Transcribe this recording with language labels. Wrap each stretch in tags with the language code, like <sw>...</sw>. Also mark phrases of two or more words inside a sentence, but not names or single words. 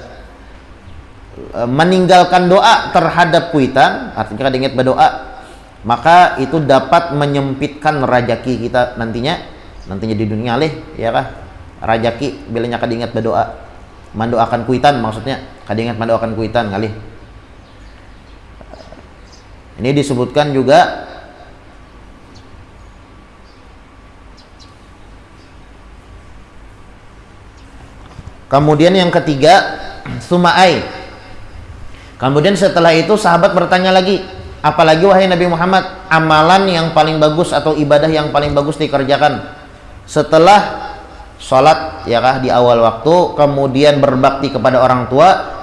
<bjn>Meninggalkan doa terhadap kuitan, artinya kada ingat berdoa, maka itu dapat menyempitkan rajaki kita nantinya di dunia leh, ya kah? Rajaki bilanya kada ingat berdoa, mendoakan kuitan maksudnya, kada ingat mendoakan kuitan ngalih.</bjn> <id>Ini disebutkan juga kemudian yang ketiga sumai. Kemudian setelah itu sahabat bertanya lagi, apalagi wahai Nabi Muhammad, amalan yang paling bagus atau ibadah yang paling bagus dikerjakan setelah sholat ya kah di awal waktu, kemudian berbakti kepada orang tua.</id>